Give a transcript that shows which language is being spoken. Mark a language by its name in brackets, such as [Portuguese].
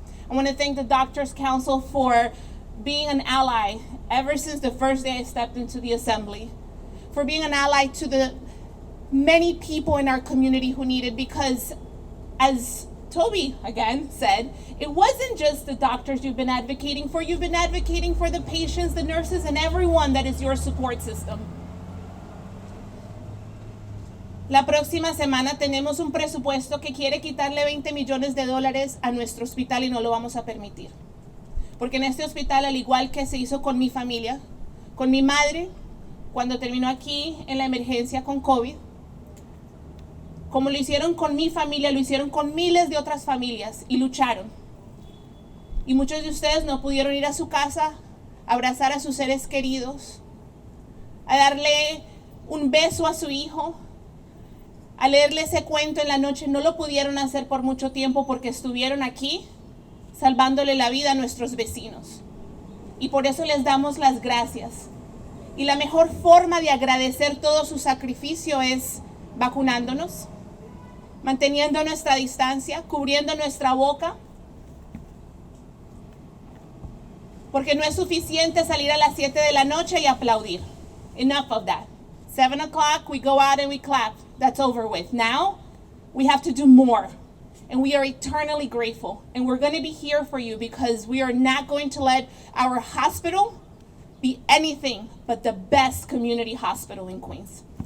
[English] I want to thank the Doctors Council for being an ally ever since the first day I stepped into the assembly, for being an ally to the many people in our community who need it, because as Toby again said, it wasn't just the doctors you've been advocating for the patients, the nurses, and everyone that is your support system. [Spanish] La próxima semana tenemos un presupuesto que quiere quitarle $20 millones a nuestro hospital y no lo vamos a permitir. Porque en este hospital, al igual que se hizo con mi familia, con mi madre, cuando terminó aquí en la emergencia con COVID, como lo hicieron con mi familia, lo hicieron con miles de otras familias y lucharon. Y muchos de ustedes no pudieron ir a su casa, a abrazar a sus seres queridos, a darle un beso a su hijo, a leerle ese cuento en la noche. No lo pudieron hacer por mucho tiempo porque estuvieron aquí salvándole la vida a nuestros vecinos. Y por eso les damos las gracias. Y la mejor forma de agradecer todo su sacrificio es vacunándonos, manteniendo nuestra distancia, cubriendo nuestra boca, porque no es suficiente salir a las 7 de la noche y aplaudir. [English] Enough of that. 7 o'clock, we go out and we clap. That's over with. Now, we have to do more. And we are eternally grateful. And we're going to be here for you, because we are not going to let our hospital be anything but the best community hospital in Queens.